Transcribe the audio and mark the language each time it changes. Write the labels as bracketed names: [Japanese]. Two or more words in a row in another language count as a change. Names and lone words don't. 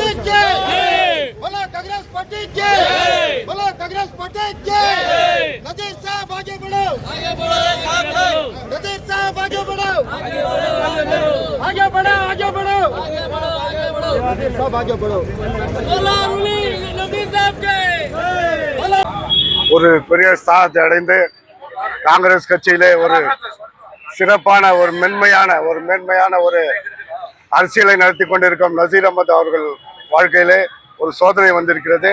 [Hindi] के, बोलो कांग्रेस पार्टी के, बोलो कांग्रेस पार्टी के। नजीर साहब आगे बढ़ो, नजीर साहब आगे बढ़ो, आगे बढ़ो, आगे बढ़ो, नजीर साहब आगे बढ़ो। [Tamil] ஒரு பெரிய ஸ்தானத்தை அடைந்து காங்கிரஸ் கட்சியிலே ஒரு சிறப்பான ஒரு மேன்மையான ஒரு அரசியலை நடத்தி கொண்டிருக்கும் நசீர் அஹமத் அவர்கள் வாழ்க்கையிலே ஒரு சோதனை வந்திருக்கிறது.